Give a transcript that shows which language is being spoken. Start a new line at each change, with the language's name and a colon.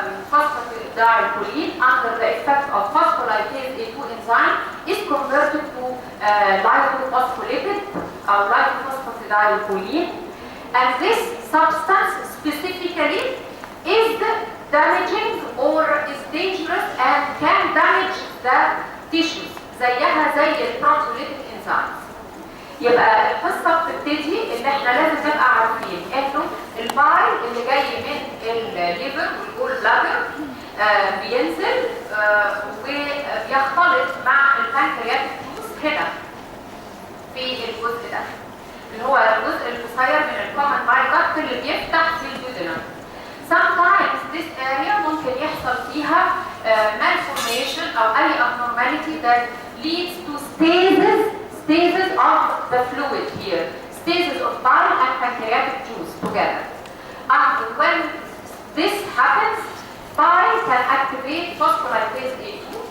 English: phosphatidylcholine under the effect of phospholipase A2 enzyme is converted to lipophospholipid or lipophosphatidylcholine, and this substance specifically is damaging or is dangerous and can damage the tissues
Arabic: زيها زي
English: البروتيوليتيك enzymes.
Arabic: يبقى القصه بتبتدي ان احنا لازم نبقى عارفين انه البايل اللي جاي من الليفر والجول بلادر بينزل وبيختلط مع البنكرياتيك جوز هنا في الجزء ده اللي هو الجزء القصير من الكومن بايل داكت اللي بيفتح في الديودينم.
English: Sometimes this area
Arabic: ممكن يحصل فيها
English: malformation او اي abnormality that leads to stasis of the fluid here, stasis of bile and pancreatic juice together. And when this happens, bile can activate phospholipase A2.